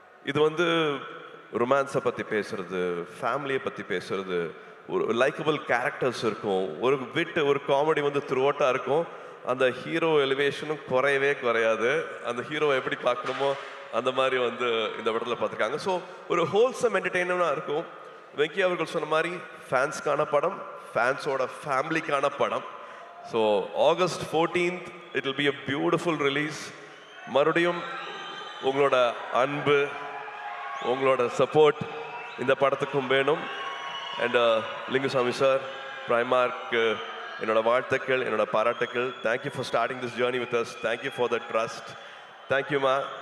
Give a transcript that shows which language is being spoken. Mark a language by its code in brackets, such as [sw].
[ta] இது வந்து ரொமான்ஸை பற்றி பேசுறது, ஃபேமிலியை பற்றி பேசுறது, ஒரு லைக்கபிள் கேரக்டர்ஸ் இருக்கும், ஒரு விட்டு ஒரு காமெடி வந்து த்ரூஅவுட்டாக இருக்கும். அந்த ஹீரோ எலிவேஷனும் குறையாது. அந்த ஹீரோவை எப்படி பார்க்கணுமோ அந்த மாதிரி வந்து இந்த படத்தில் பார்த்துருக்காங்க. ஸோ ஒரு ஹோல்சம் என்டர்டெயினராக இருக்கும். வெங்கி அவர்கள் சொன்ன மாதிரி ஃபேன்ஸ்க்கான படம், ஃபேன்ஸோட ஃபேமிலிக்கான படம். [en] So August 14th it will be a beautiful release. [ta] மறுபடியும் உங்களோட அன்பு, உங்களோட சப்போர்ட் இந்த படத்துக்கும் வேணும். அண்ட் லிங்குசாமி சார், பிரைமார்க் என்னோட வாழ்த்துக்கள், என்னோட பாராட்டுக்கள். [en] Thank you for starting this journey with us. Thank you for the trust. தேங்க்யூமா.